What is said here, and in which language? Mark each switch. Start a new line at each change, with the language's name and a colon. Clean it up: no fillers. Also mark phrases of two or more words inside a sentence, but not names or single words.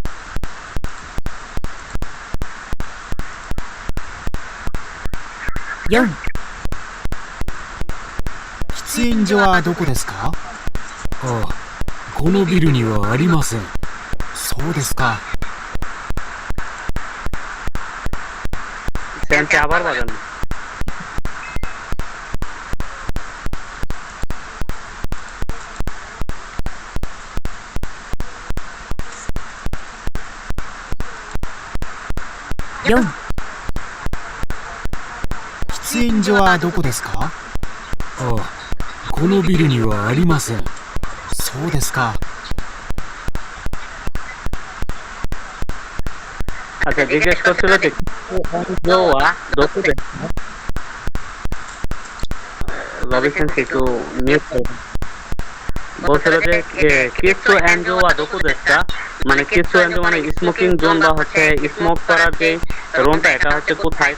Japanese: 4、喫煙所はどこですか？ああ、このビルにはありません。そうですか。
Bangla: সেন্টে আবার বাজান।
Japanese: 4、喫煙所はどこですか？ああ、このビルにはありません。そうですか。
Bangla: আচ্ছা, জিজ্ঞেস করছিল যে
Japanese: どこ ですか.
Bangla: রবিসেন একটু মিউট করবেন। বলছিল যে
Japanese: 喫煙所は どこ ですか,
Bangla: মানে কিচ্ছু এনজো মানে
English: smoking zone
Bangla: বা হচ্ছে স্মোক করার যে রুমটা, এটা হচ্ছে কোথায়।